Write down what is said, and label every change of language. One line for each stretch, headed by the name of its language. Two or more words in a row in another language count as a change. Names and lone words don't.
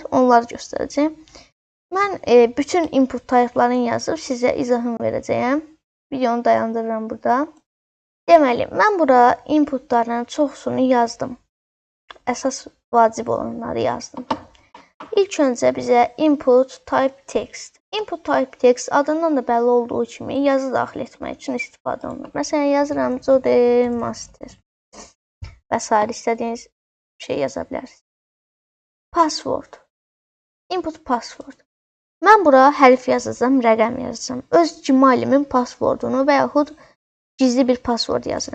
Azerbaijani: Onları göstərəcəyim. Mən bütün input type'larını yazıb sizə izahını verəcəyəm. Videonu dayandırıram burada. Deməli, mən bura inputların çoxsunu yazdım. Əsas vacib olanları yazdım. İlk öncə bizə
English: input type text. Input type text
Azerbaijani: adından da bəlli olduğu kimi yazı daxil etmək üçün istifadə olunur. Məsələn, yazıram
English: Jode master
Azerbaijani: və s. istədiyiniz şey yaza bilərsiniz.
English: Password. Input password. Mən bura hərf yazacağam, rəqəm yazacağam. Öz Gmail-imin passwordunu və yaxud gizli bir password yazıram.